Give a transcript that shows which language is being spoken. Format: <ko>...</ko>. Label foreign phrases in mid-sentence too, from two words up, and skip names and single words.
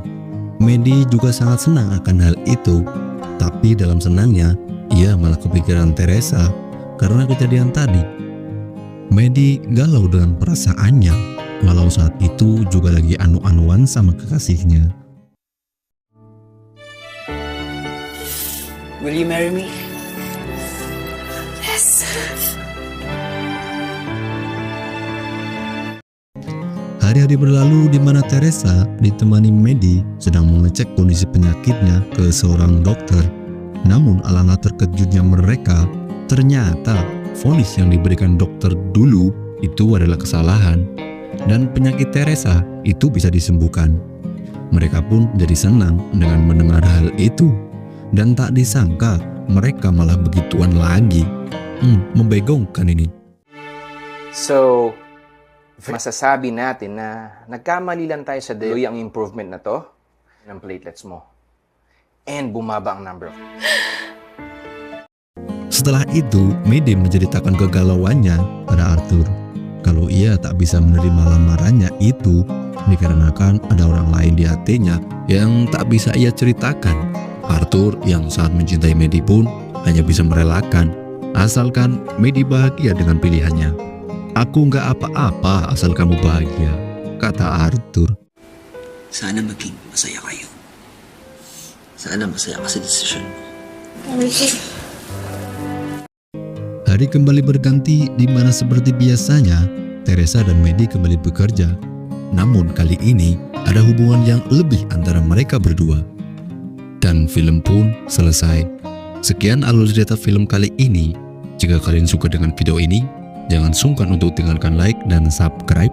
<id>Medi juga sangat senang akan hal itu, tapi dalam senangnya, ia malah kepikiran Teresa karena kejadian tadi. Medi galau dengan perasaannya, walau saat itu juga lagi anu-anuan sama kekasihnya.</id> <en>Will you marry me? Yes!</en> <id>Hari-hari berlalu di mana Teresa ditemani Medi sedang mengecek kondisi penyakitnya ke seorang dokter. Namun alangkah terkejutnya mereka, ternyata vonis yang diberikan dokter dulu itu adalah kesalahan, dan penyakit Teresa itu bisa disembuhkan. Mereka pun jadi senang dengan mendengar hal itu, dan tak disangka mereka malah begituan lagi. Membegongkan ini.</id> <tl>So, masasabi natin na nagkamali lang tayo sa delivery ang improvement na to ng platelets mo. And bumaba ang number.</tl> <id>Setelah itu, Medi menceritakan kegalauannya pada Arthur. Kalau ia tak bisa menerima lamarannya itu dikarenakan ada orang lain di hatinya yang tak bisa ia ceritakan. Arthur yang sangat mencintai Medi pun hanya bisa merelakan, asalkan Medi bahagia dengan pilihannya. Aku nggak apa-apa asal kamu bahagia, kata Arthur.</id> <tl>Sana maging masaya kayo. Sana masaya ka sa desisyon mo.</tl> <id>Hari kembali berganti di mana seperti biasanya Teresa dan Medi kembali bekerja. Namun kali ini ada hubungan yang lebih antara mereka berdua. Dan film pun selesai. Sekian alur cerita film kali ini. Jika kalian suka dengan video ini, jangan sungkan untuk tinggalkan like dan subscribe.</id>